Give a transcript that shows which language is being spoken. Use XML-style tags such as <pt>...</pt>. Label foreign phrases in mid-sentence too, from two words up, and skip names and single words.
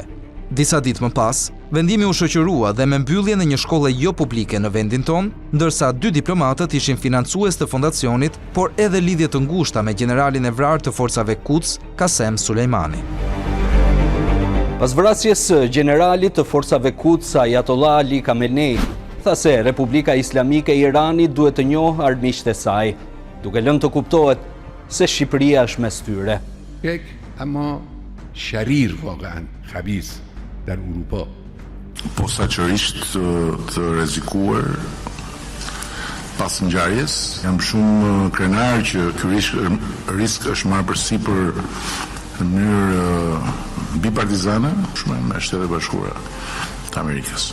<sq>Disa ditë më pas, vendimi u shoqërua dhe me mbyllje në një shkolle jo publike në vendin ton, ndërsa 2 diplomatët ishin financues të fondacionit, por edhe lidhje të ngushta me generalin e vrarë të forcave Quds, Qasem Sulejmani. Pas vrasjes së generalit të forcave Quds Ayatollah Ali Khamenei, tha se Republika Islamike e Iranit duhet të njohë armiqtë e saj, duke lënë të kuptohet se Shqipëria është mes tyre.</sq> <fa>اما شریر واقعا خبیث در اروپا</fa> <sq>posaçërisht të rrezikuar pas ngjarjes. Jam shumë krenar që ky risk është marrë përsipër në mënyrë bipartizane me Shtetet e Bashkuara të Amerikës.</sq>